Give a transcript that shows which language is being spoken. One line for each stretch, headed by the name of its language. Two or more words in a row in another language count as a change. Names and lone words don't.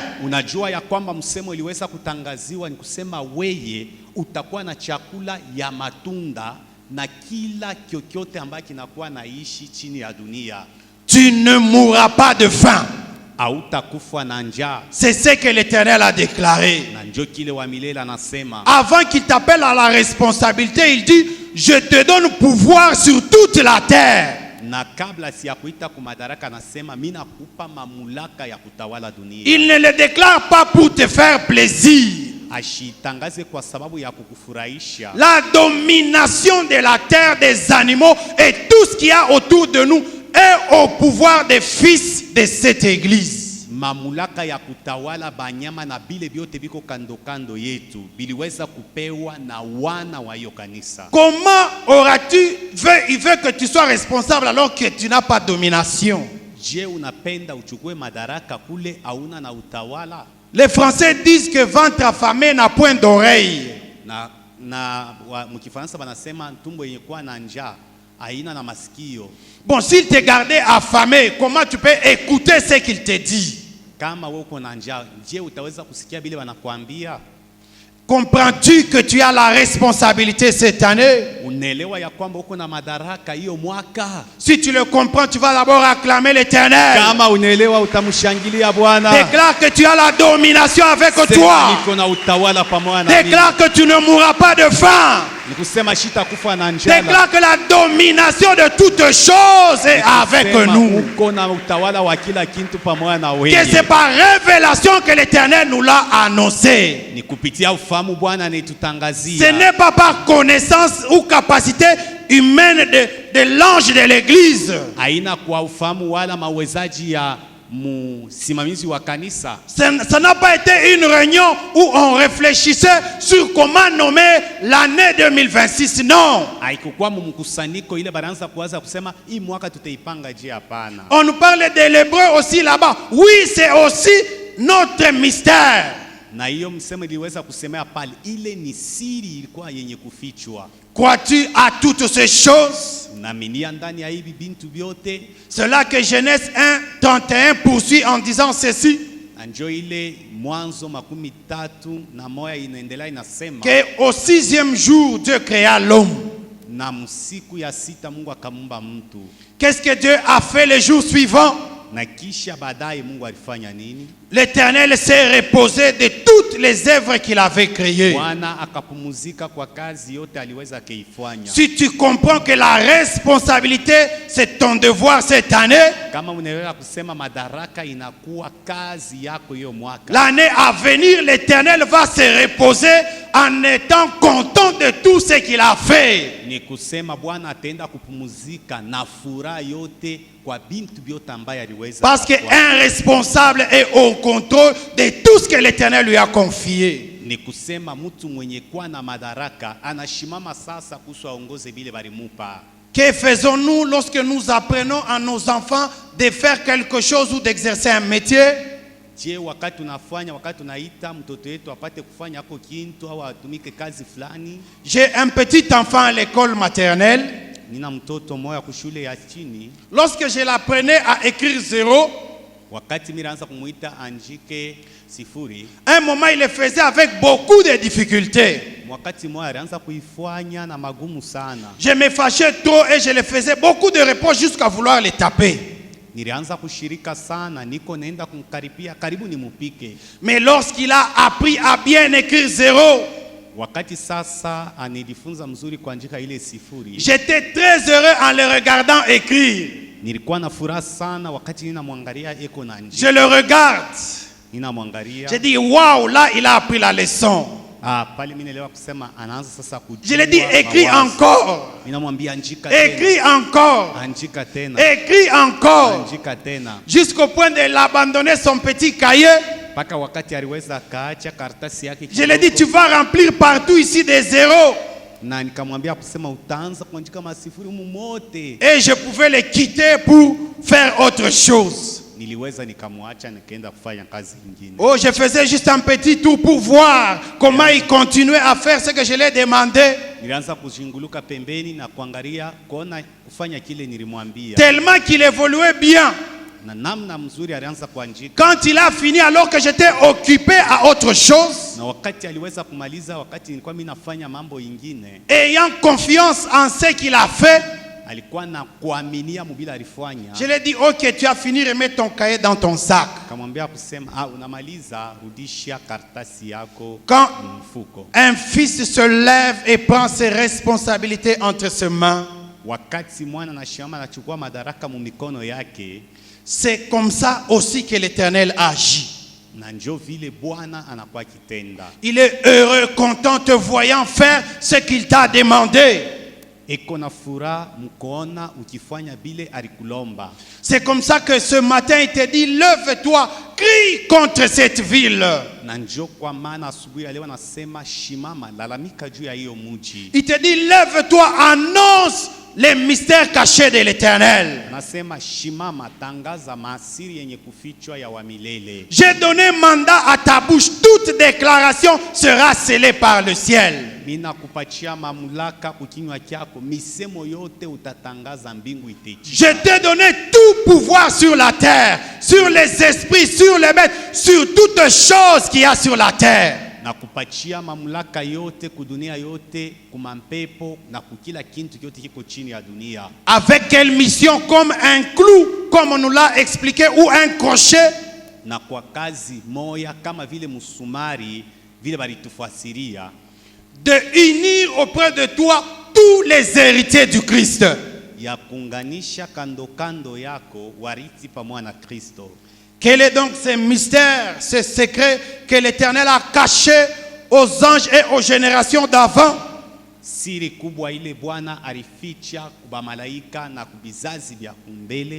Swahili: Unajua ya kwamba msemo iliweza kutangaziwa ni kusema weye utakuwa na chakula ya matunda na kila kyokyote ambacho kinakuwa naishi chini ya dunia.
French: Tu ne mourras pas de faim.
Swahili: Hautakufa na njaa.
French: C'est ce que l'Éternel a déclaré.
Swahili: Na njo kile wa milele anasema.
French: Avant qu'il t'appelle à la responsabilité, il dit je te donne pouvoir sur toute la terre.
Swahili: Na kabla si ya kuita kumadaraka anasema mimi nakupa mamlaka ya kutawala dunia.
French: Il ne le déclare pas pour te faire plaisir.
Swahili: Ashitangaze kwa sababu ya kukufurahisha.
French: La domination de la terre, des animaux et tout ce qu'il y a autour de nous est au pouvoir des fils de cette église.
Swahili: Mamlaka ya kutawala banyama na bile biote biko kando kando yetu biliweza kupewa na wana wa hiyo kanisa.
French: Comment il veut que tu sois responsable alors que tu n'as pas de domination?
Swahili: Je, unapenda uchukue madaraka kule hauna na utawala?
French: Les Français disent que ventre affamé n'a point d'oreille.
Swahili: Na mkifaransa banasema tumbo yenye kuwa na njaa haina na masikio.
French: Bon, s'il te gardait affamé, comment tu peux écouter ce qu'il te dit?
Swahili: Kama wewe uko na njaa, je utaweza kusikia bile wanakuambia?
French: Comprends-tu que tu as la responsabilité cette année?
Swahili: Unaelewa ya kwamba uko na madaraka hiyo mwaka?
French: Si tu le comprends, tu vas d'abord acclamer l'Éternel.
Swahili: Kama unaelewa utamshangilia Bwana.
French: Déclare que tu as la domination avec toi.
Swahili: Niko na utawala pamoja na mimi.
French: Déclare que tu ne mourras pas de faim.
Swahili: Nikusema sitakufa na njaa.
French: Déclare que la domination de toutes choses est avec nous.
Swahili: Uko na utawala wa kila kitu pamoja na wewe.
French: Que c'est par révélation que l'Éternel nous l'a annoncé.
Swahili: Ni kupitia ufahamu Bwana anetutangazia.
French: Ce n'est pas par connaissance ou capacité humaine de l'ange de l'église.
Swahili: Haina kwa ufahamu wala mawezaji ya msimamizi wa kanisa.
French: Ça n'a pas été une réunion où on réfléchissait sur comment nommer l'année 2026. Non.
Swahili: Haikuwa mkusanyiko ile baranza kuanza kusema hii mwaka tutaipanga je, hapana.
French: On nous parle de l'hébreu aussi là-bas. Oui, c'est aussi notre mystère.
Swahili: Na hiyo msemo iliweza kusemea pale, ile ni siri ilikuwa yenye kufichwa.
French: Crois-tu à toutes ces choses?
Swahili: Naaminia ndani ya hivi bintu vyote.
French: C'est là que Genèse 1:31 poursuit en disant ceci.
Swahili: Anjo ile Mwanzo 13:1 inaendelea inasema
French: que au 6e jour Dieu créa l'homme.
Swahili: Na msiku ya sita Mungu akamuumba mtu.
French: Qu'est-ce que Dieu a fait le jour suivant?
Swahili: Na kisha baadaye Mungu alifanya nini?
French: L'Éternel s'est reposé de toutes les œuvres qu'il avait créées.
Swahili: Bwana akapumzika kwa kazi yote aliweza kuifanya.
French: Si tu comprends que la responsabilité c'est ton devoir cette année,
Swahili: kama unaelewa kusema madaraka inakuwa kazi yako hiyo mwaka,
French: l'année à venir l'Éternel va se reposer en étant content de tout ce qu'il a fait.
Swahili: Ni kusema Bwana ataenda kupumzika na furaha yote kwa bintu vyote ambaye aliweza.
French: Parce qu'un responsable est au contrôle de tout ce que l'Éternel lui a confié.
Swahili: Ni kusema mtu mwenye kuwa na madaraka anashimama sasa kuhusu aongoze bile balimupa.
French: Que faisons-nous lorsque nous apprenons à nos enfants de faire quelque chose ou d'exercer un métier?
Swahili: Je, wakati tunaita mtoto wetu apate kufanya ako kintu au atumike kazi fulani.
French: J'ai un petit enfant à l'école maternelle.
Swahili: Nina mtoto moya kushule ya chini.
French: Lorsque je l'apprenais à écrire 0,
Swahili: wakati miraanza kumuita anjike sifuri,
French: un moment il le faisait avec beaucoup de difficultés.
Swahili: Wakati moya alianza kuifanya na magumu sana.
French: Je me fâchais trop et je le faisais beaucoup de reproches jusqu'à vouloir le taper.
Swahili: nilianza kushirika sana, niko naenda kumkaribia karibu nimupike.
French: Mais lorsqu'il a appris à bien écrire 0,
Swahili: Wakati sasa anilifunza mzuri kuandika ile sifuri,
French: j'étais très heureux en le regardant écrire.
Swahili: nilikuwa na furaha sana wakati ninamwangalia eko na
French: Je le regarde.
Swahili: ninamwangalia.
French: J'ai dit, waouh, là, il a appris la leçon.
Swahili: Pale mimi naelewa kusema anaanza sasa kujua.
French: Je lui ai dit, écris
Swahili: mawazo.
French: encore.
Swahili: Ninamwambia andika tena.
French: Écris encore.
Swahili: Andika tena.
French: Écris encore.
Swahili: Andika tena.
French: Jusqu'au point de l'abandonner son petit cahier.
Swahili: Paka wakati aliweza akaacha karatasi yake.
French: Je lui ai dit, tu vas remplir partout ici des zéros.
Swahili: Na nikamwambia kusema utaanza kuandika masifuri mumote.
French: Et je pouvais le quitter pour faire autre chose.
Swahili: Niliweza nikamwacha nikaenda kufanya kazi nyingine.
French: Oh, je faisais juste un petit tour pour voir comment il continuait à faire ce que je lui ai demandé.
Swahili: Nilianza kuzunguluka pembeni na kuangalia kuona kufanya kile nilimwambia.
French: Tellement qu'il évoluait bien.
Swahili: Na namna mzuri alianza kuandika.
French: Quand il a fini, alors que j'étais occupé à autre chose,
Swahili: Na wakati aliweza kumaliza, wakati nilikuwa mimi nafanya mambo ingine,
French: ayant confiance en ce qu'il a fait,
Swahili: alikuwa na kuaminia mubila alifanya.
French: je lui ai dit, ok, tu as fini, remets ton cahier dans ton sac.
Swahili: Kamwambia kusema unamaliza, rudisha karatasi yako
French: Quand
Swahili: mfuko.
French: un fils se lève et prend ses responsabilités entre ses mains,
Swahili: Wakati mwana na shamba anachukua madaraka mu mikono yake,
French: c'est comme ça aussi que l'Éternel agit.
Swahili: na njo vile Bwana anakuwa kitenda.
French: Il est heureux, content, te voyant faire ce qu'il t'a demandé.
Swahili: Eko na furaha mkoona ukifanya bile alikulomba.
French: C'est comme ça que ce matin il te dit, lève-toi, crie contre cette ville.
Swahili: Na njo kwa maana asubuhi leo anasema shimama, lalamika juu ya hiyo mji.
French: Il te dit, lève-toi, annonce les mystères cachés de l'Éternel.
Swahili: Anasema shimama, tangaza maasiri yenye kufichwa ya wa milele.
French: J'ai donné mandat à ta bouche, toute déclaration sera scellée par le ciel.
Swahili: Mina kupatia mamlaka kukinywa kyako, misemo yote utatangaza, mbingu itechi.
French: Je t'ai donné tout pouvoir sur la terre, sur les esprits, sur les bêtes, sur toutes choses qu'il y a sur la terre.
Swahili: Na kupatia mamlaka yote kudunia yote, kumampepo na kukila kintu kyote kiko chini ya dunia.
French: Avec quelle mission? Comme un clou, comme on nous l'a expliqué, ou un crochet.
Swahili: Na kwa kazi moya kama vile musumari vile balitufasiria,
French: De unir auprès de toi tous les héritiers du Christ.
Swahili: ya kuunganisha kando kando yako wariti pamoja na Kristo.
French: Quel est donc ce mystère, ce secret que l'Éternel a caché aux anges et aux générations d'avant?
Swahili: Siri kubwa ile Bwana alificha kuba malaika na kubizazi vya kumbele,